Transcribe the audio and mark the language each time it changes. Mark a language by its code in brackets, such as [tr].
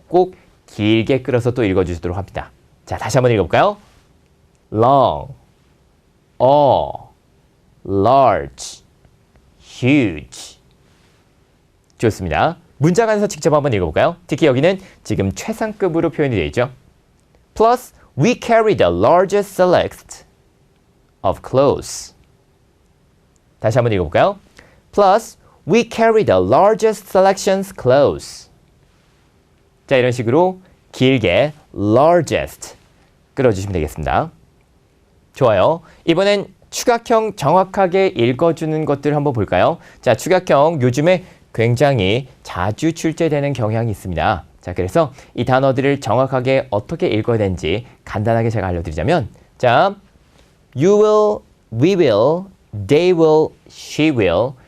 [ko] 꼭 길게 끌어서 또 읽어주시도록 합니다. 자, 다시 한번 읽어볼까요? [en] long, large, huge. [ko] 좋습니다. 문장 안에서 직접 한번 읽어볼까요? 특히 여기는 지금 최상급으로 표현이 되어 있죠. [en] Plus, we carry the largest select of clothes. [ko] 다시 한번 읽어볼까요? [en] Plus, we carry the largest selections clothes. [ko] 자, 이런 식으로 길게 largest 끌어주시면 되겠습니다. 좋아요. 이번엔 추각형 정확하게 읽어주는 것들 한번 볼까요? 자, 추각형 요즘에 굉장히 자주 출제되는 경향이 있습니다. 자, 그래서 이 단어들을 정확하게 어떻게 읽어야 되는지 간단하게 제가 알려드리자면, 자, [en] you will, we will, they will, she will.